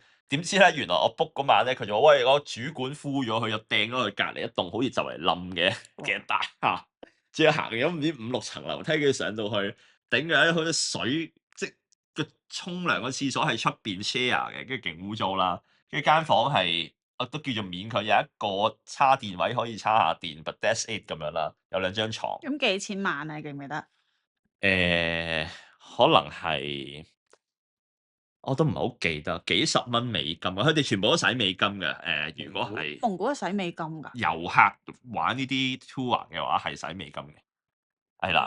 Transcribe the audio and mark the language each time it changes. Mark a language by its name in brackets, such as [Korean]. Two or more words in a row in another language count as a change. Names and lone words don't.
[Cantonese] 點知咧，原來我 book 嗰晚咧，佢就話喂，我主管呼咗佢，就掟咗佢隔離一棟好似就嚟冧嘅大廈，仲要行咗唔知5、6層樓梯，跟住上到去，頂嘅好多水，即係個沖涼個廁所係出邊 share 嘅，跟住勁污糟啦。跟住間房係我都叫做勉強有一個叉電位可以叉下電 ， [English] but that's it [Cantonese] 咁樣啦，有2張床。咁幾錢萬啊？你記唔記得？可能係我都唔係好記得，幾十蚊美金啊！佢哋全部都使美金嘅。如果係蒙古係使美金㗎。遊客玩呢啲 tour 嘅話，係使美金嘅，係啦，